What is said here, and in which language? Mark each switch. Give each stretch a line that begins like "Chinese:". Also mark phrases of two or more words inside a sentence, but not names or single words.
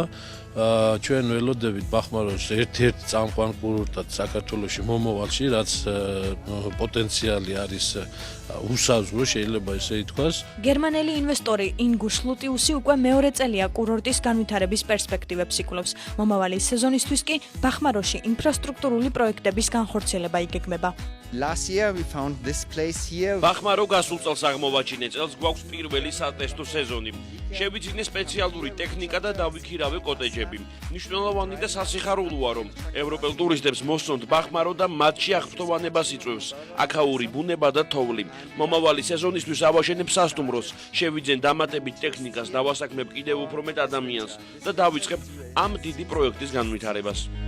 Georgian: ჩვენ ველოდებით ბახმაროს ერთ-ერთ წამყვან კურორტად საქართველოში მომავალში, რაც პოტენციალი არის უსაზღვრო, შეიძლება ესე ითქვას. გერმანელი ინვესტორი ინგუშ ლუტიუსი უკვე მეორე წელია კურორტის განვითარების პერსპექტივებს იკვლევს. მომავალი სეზონისთვის კი ბახმაროში ინფრასტრუქტურული პროექტების განხორციელება იგეგმება.
English: Last year we found this place here.
Georgian: ბახმარო გასულ წელს აღმოვაჩინე, წელს გვაქვს პირველი სატესტო სეზონი. შევიძინე სპეციალური ტექნიკა და დავიქირავე კოტეჯები. მნიშვნელოვანი და სასიხარულოა, რომ ევროპელ ტურისტებს მოსწონთ ბახმარო და მათში აღფრთოვანებას იწვევს აქაური ბუნება და თოვლი. მომავალი სეზონისთვის ავაშენებ სასტუმროს, შევიძენ დამატებით ტექნიკას, დავასაქმებ კიდევ უფრო მეტ ადამიანს და დავიწყებ ამ დიდი პროექტის განვითარებას.